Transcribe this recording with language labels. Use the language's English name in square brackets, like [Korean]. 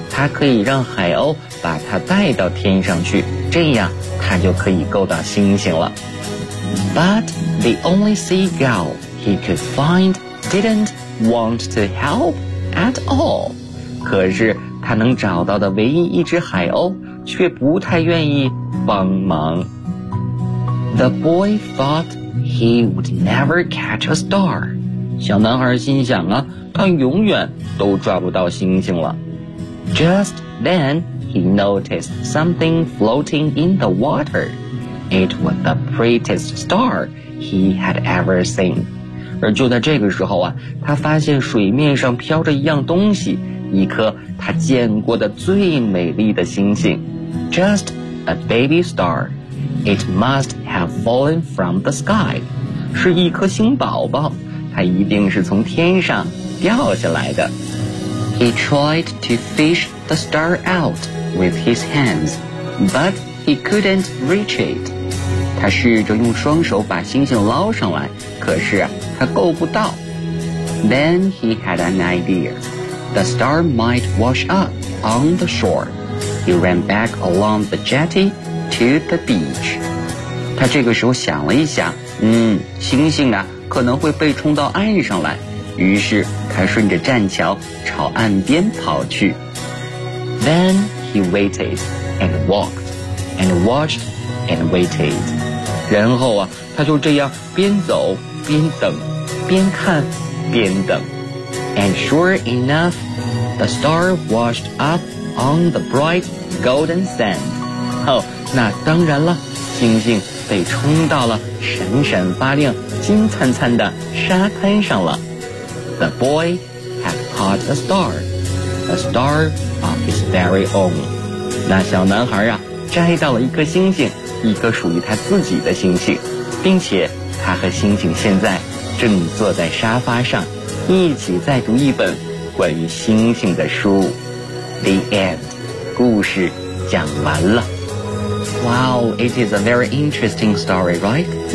[Chinese] 它可以让海鸥把它带到天上去，这样它就可以够到星星了。 [English] But the only seagull he could find didn't want to help at all. [Chinese] 可是他能找到的唯一一只海鸥却不太愿意帮忙。 [English] The boy thought he would never catch a star. [Chinese] 小男孩心想啊，他永远都抓不到星星了。 [English] Just then, he noticed something floating in the water. It was the prettiest star he had ever seen. [Chinese] 而就在这个时候啊，他发现水面上飘着一样东西，一颗他见过的最美丽的星星。 [English] Just a baby star. It must have fallen from the sky. [Chinese] 是一颗星宝宝，它一定是从天上掉下来的。 [English] He tried to fish the star out with his hands, but he couldn't reach it. [Chinese] 他试着用双手把星星捞上来，可是他够不到。 [English] Then he had an idea. The star might wash up on the shore. He ran back along the jetty to the beach. [Chinese] 他这个时候想了一下，星星啊，可能会被冲到岸上来。于是他顺着栈桥朝岸边跑去。 [English] Then he waited and walked and watched and waited. [Chinese] 然后啊，他就这样边走边等，边看边等。 [English] And sure enough, the star washed up on the bright golden sand. [Chinese] 哦，那当然了，星星被冲到了闪闪发亮金灿灿的沙滩上了。 [English] The boy had caught a star of his very own. [Chinese] 那小男孩啊，摘到了一颗星星，一颗属于他自己的星星，并且他和星星现在正坐在沙发上，一起在读一本关于星星的书。 [English] The end. [Chinese] 故事讲完了。 [English] Wow, it is a very interesting story, right?